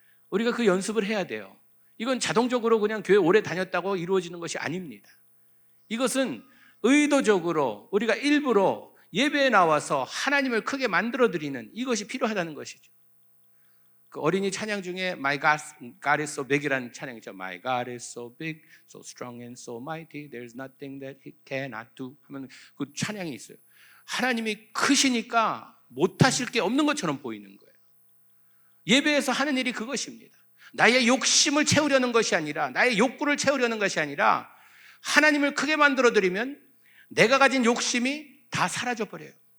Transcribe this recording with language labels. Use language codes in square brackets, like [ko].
[ko] 우리가 그 연습을 해야 돼요. 이건 자동적으로 그냥 교회 오래 다녔다고 이루어지는 것이 아닙니다. 이것은 의도적으로 우리가 일부러 예배에 나와서 하나님을 크게 만들어드리는 이것이 필요하다는 것이죠. 그 어린이 찬양 중에 [en] My God is so big [ko] 이라는 찬양 있죠. [en] My God is so big, so strong and so mighty, there's nothing that he cannot do [ko] 하면 그 찬양이 있어요. 하나님이 크시니까 못하실 게 없는 것처럼 보이는 거예요. 예배에서 하는 일이 그것입니다. 나의 욕심을 채우려는 것이 아니라, 나의 욕구를 채우려는 것이 아니라 하나님을 크게 만들어드리면 내가 가진 욕심이 다 사라져버려요.